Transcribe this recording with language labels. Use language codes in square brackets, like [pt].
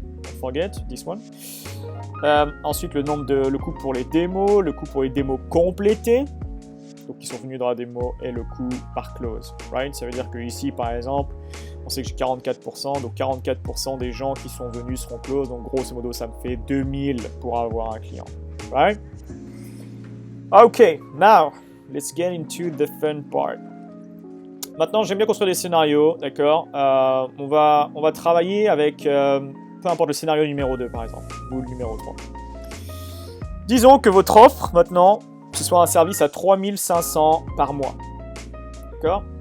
[en] Don't forget this one. [fr] Ensuite le coût pour les démos, le coût pour les démos complétées, donc qui sont venus dans la démo, et le coût par close, right? Ça veut dire que ici par exemple, on sait que j'ai 44%, donc 44% des gens qui sont venus seront close, donc grosso modo ça me fait 2000 pour avoir un client, right? [en] Ok, now let's get into the fun part. [fr] Maintenant, j'aime bien construire des scénarios, d'accord? On va travailler avec, peu importe le scénario numéro 2 par exemple, ou le numéro 3. Disons que votre offre, maintenant, ce soit un service à 3500 par mois. D'accord?